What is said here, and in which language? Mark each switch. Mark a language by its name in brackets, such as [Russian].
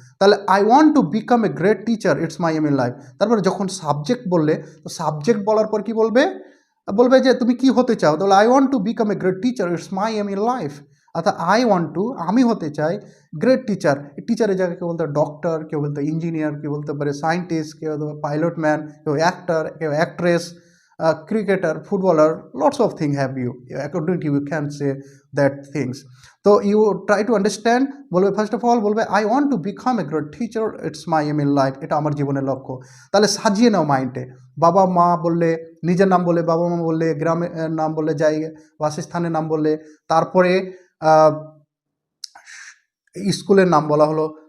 [English] তাহলে I want to become a great teacher, it's my aim in life. [Bangla] তারপরে যখন subject বললে, তো সাবজেক্ট বলার পর কি বলবে, বলবে যে তুমি কি হতে চাও, তাহলে [English] I want to become a great teacher, it's my aim in life. [Bangla] অর্থাৎ আই ওয়ান্ট টু, আমি হতে চাই গ্রেট টিচার। টিচারের জায়গায় কেউ বলতে ডক্টর, কেউ বলতে ইঞ্জিনিয়ার, কেউ বলতে পারে সায়েন্টিস্ট, কেউ বলতে পারে পাইলট ম্যান, কেউ অ্যাক্টর, কেউ actress, [English] cricketer, footballer, lots of things have you. According to you can say that things. So you try to understand, বলবে first of all বলবে I want to become a great teacher, it's my aim in life, [Bangla] এটা আমার জীবনের লক্ষ্য। তাহলে সাজিয়ে নাও মাইন্ডে, বাবা মা বললে, নিজের নাম বললে, বাবা মা বললে, গ্রামের নাম বললে, জায়গা বাসস্থানের নাম বললে, তারপরে স্কুলের নাম বলা হলো।